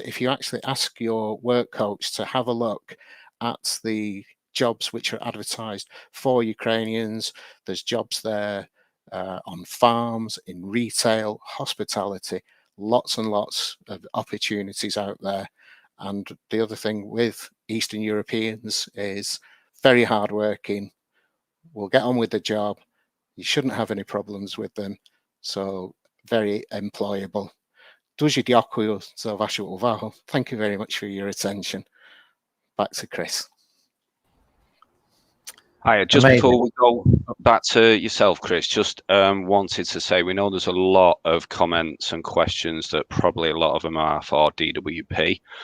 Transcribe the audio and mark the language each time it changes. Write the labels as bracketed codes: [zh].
[en] If you actually ask your work coach to have a look at the jobs which are advertised for Ukrainians, there's jobs there on farms, in retail, hospitality, lots and lots of opportunities out there. And the other thing with Eastern Europeans is very hardworking, will get on with the job. You shouldn't have any problems with them. So very employable. [uk] Дуже дякую за вашу увагу. [en] Thank you very much for your attention. Back to Chris. Hiya, just Amazing. before we go back to yourself, Chris, just wanted to say we know there's a lot of comments and questions that probably a lot of them are for DWP.